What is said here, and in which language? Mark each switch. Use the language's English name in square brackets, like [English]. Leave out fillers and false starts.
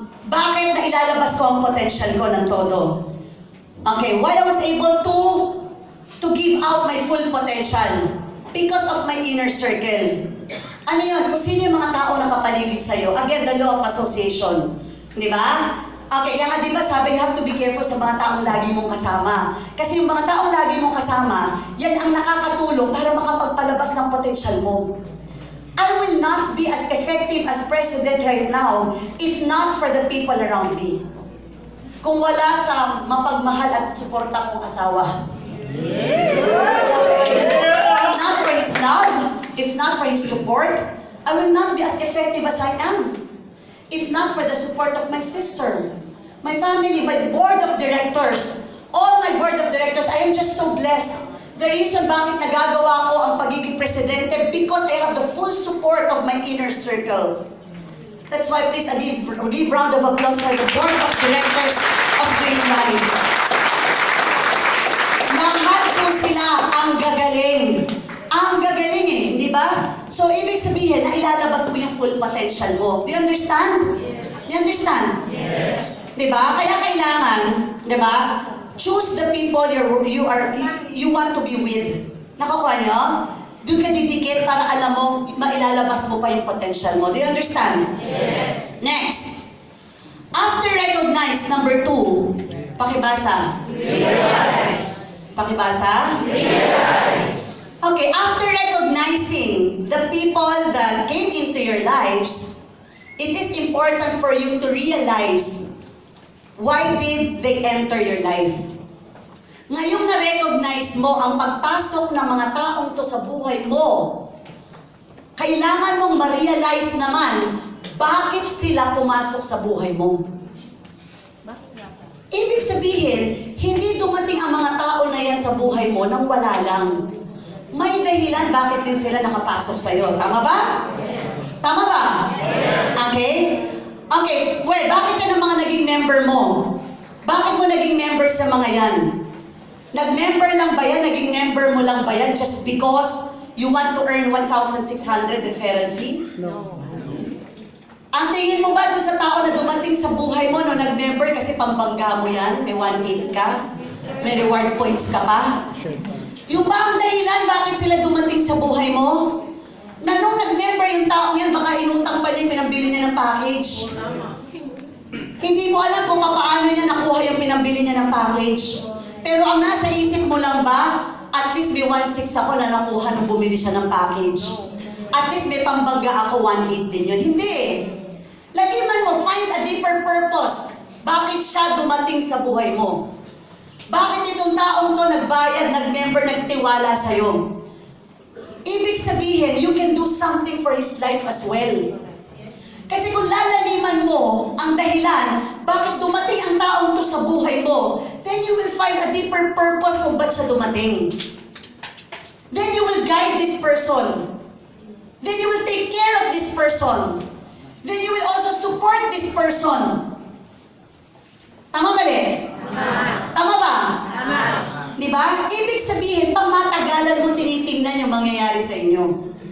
[Filipino] Bakit na ilalabas ko ang potential ko ng todo? [English] Okay, why I was able to give out my full potential? Because of my inner circle. [Filipino] Ano yun? Kung sino yung mga tao nakapaligid sa'yo. [English] Again, the law of association. [Filipino] Di ba? Okay, kaya nga di ba sabi, [English] you have to be careful [Filipino] sa mga taong lagi mong kasama. Kasi yung mga taong lagi mong kasama, yan ang nakakatulong para makapagpalabas ng potential mo. [English] I will not be as effective as president right now if not for the people around me. [Filipino] Kung wala sa mapagmahal at suporta kong asawa. Okay. [English] If not for his love, if not for his support, I will not be as effective as I am. If not for the support of my sister, my family, my board of directors, all my board of directors, I am just so blessed. The reason [Filipino] bakit nagagawa ko ang pagiging presidente, [English] because I have the full support of my inner circle. That's why please give round of applause for the board of directors of Great Life. [Filipino] Lahat po sila ang gagaling. Ang gagaling eh, di ba? So, ibig sabihin na ilalabas mo yung full potential mo. [English] Do you understand? Yes. [Filipino] You understand? Yes. Di ba? Kaya kailangan, di ba? [English] Choose the people you want to be with. [Filipino] Nakukuha nyo? Doon ka didikit para alam mo, mailalabas mo pa yung potential mo. [English] Do you understand? Yes. Next. After recognize, number 2, pakibasa. Realize. Pakibasa? Realize. Okay, after recognizing the people that came into your lives, it is important for you to realize why did they enter your life. [Filipino] Ngayong na-recognize mo ang pagpasok ng mga taong to sa buhay mo, kailangan mong ma-realize naman bakit sila pumasok sa buhay mo. Ibig sabihin, hindi dumating ang mga tao na yan sa buhay mo nang wala lang. May dahilan bakit din sila nakapasok sa'yo. Tama ba? Tama ba? Okay? Okay, well, bakit yan ang mga naging member mo? Bakit mo naging member sa mga yan? Nag-member lang ba yan? Naging member mo lang ba yan [English] just because you want to earn 1,600 referral fee? No. [Filipino] Ang tingin mo ba doon sa tao na dumating sa buhay mo no nag-member kasi pambangga mo yan? May 1.8 ka? May reward points ka pa? Yung ba ang dahilan bakit sila dumating sa buhay mo? Na nung nag-member yung taong yan, baka inutang pa niya yung pinambili niya ng package. Hindi mo alam kung paano niya nakuha yung pinambili niya ng package. Pero ang nasa isip mo lang ba, at least may 1.6 ako na nakuha nung bumili siya ng package. At least may pambangga ako, 1.8 din yun. Hindi eh. Laliman mo, [English] find a deeper purpose. [Filipino] Bakit siya dumating sa buhay mo? Bakit itong taong to nagbayad, nag-member, nagtiwala sa'yo? Ibig sabihin, [English] you can do something for his life as well. [Filipino] Kasi kung lalaliman mo ang dahilan, bakit dumating ang taong to sa buhay mo, [English] then you will find a deeper purpose [Filipino] kung ba't siya dumating. [English] Then you will guide this person. Then you will take care of this person. Then you will also support this person. [Filipino] Tama mali? Tama ba? Tama. Diba? Ibig sabihin, pang matagalan mo tinitingnan yung mangyayari sa inyo.